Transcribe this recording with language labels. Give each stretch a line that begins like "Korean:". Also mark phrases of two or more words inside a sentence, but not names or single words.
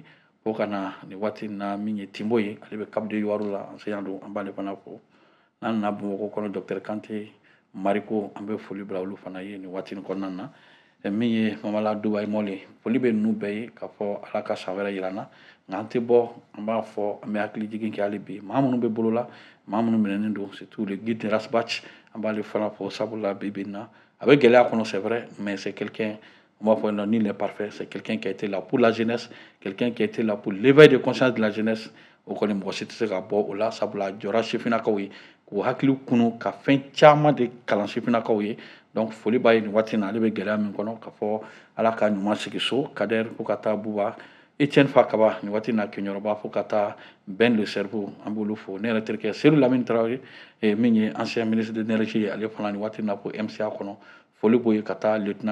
Bambara: fo ka na nin waati in na min ye Timbo ye ale bɛ Cap de Ivoire la enseignant don an b'ale fana fo n'an nana Bamakɔ kɔnɔ docteur Kante Mariko an bɛ foli bila olu fana ye nin waati in kɔnɔna na min ye Mamala Dubayi Mɔle foli bɛ ninnu bɛɛ ye k'a fɔ Ala ka san wɛrɛ yira an na nka an tɛ bɔ an b'a fɔ an bɛ hakili jigin kɛ hali bi maa minnu bɛ bolo la maa minnu minɛnen don
French: surtout le guide de Rasbach
Bambara: an b'ale fana fɔ sabula bi bi in na a bɛ gɛlɛya kɔnɔ
French: c'est vrai mais c'est quelqu'un on va dire non, nul n'est parfait, c'est quelqu'un qui a été là pour la jeunesse, quelqu'un qui a été là pour l'éveil de conscience de la jeunesse.
Bambara: O kɔni mɔgɔ si tɛ se ka bɔ o la sabula jɔra sifinnakaw ye k'u hakili kunu ka fɛn caman de kalan sifinnakaw ye donc foli b'a ye nin waati in na ale bɛ gɛlɛya min kɔnɔ k'a fɔ Ala ka ɲuman sigi so Kader fo ka taa Buba Etienne Fakaba nin waati in na Keɲɔrɔba fo ka taa Ben le Cerveau an b'olu fo ne yɛrɛ terikɛ Seydou Lamine Traoré min ye
French: ancien ministre de l'énergie
Bambara: ye ale fana nin waati in na ko MCA kɔnɔ foli b'o ye ka taa lieutenant